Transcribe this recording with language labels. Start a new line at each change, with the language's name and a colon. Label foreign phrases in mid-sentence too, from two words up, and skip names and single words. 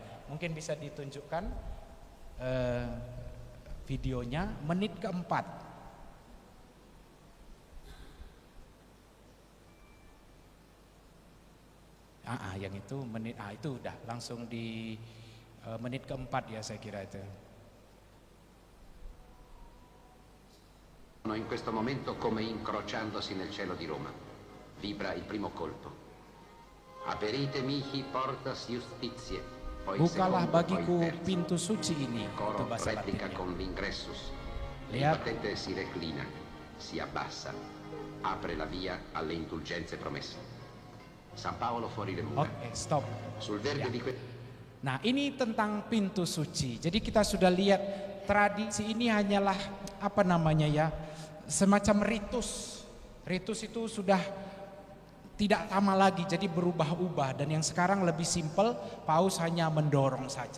Indonesian: Mungkin bisa ditunjukkan videonya, menit keempat. Yang itu menit, itu udah langsung di menit keempat ya saya kira itu.
Italian: In questo momento come incrociandosi nel cielo di Roma. Vibra il primo colpo.
Latin: Aperite mihi portas justitiae.
Indonesian: Bukalah bagiku pintu suci ini.
Italian: Coro replica con l'ingressus. Il battente si reclina, si abbassa, apre la via alle indulgenze promesse. San Paolo fuori le mura.
Indonesian: Oke, stop.
Italian: Sul verde di
Indonesian: Nah, ini tentang pintu suci. Jadi kita sudah lihat tradisi ini hanyalah apa namanya ya, semacam ritus. Ritus itu sudah tidak sama lagi, jadi berubah-ubah. Dan yang sekarang lebih simpel, paus hanya mendorong saja.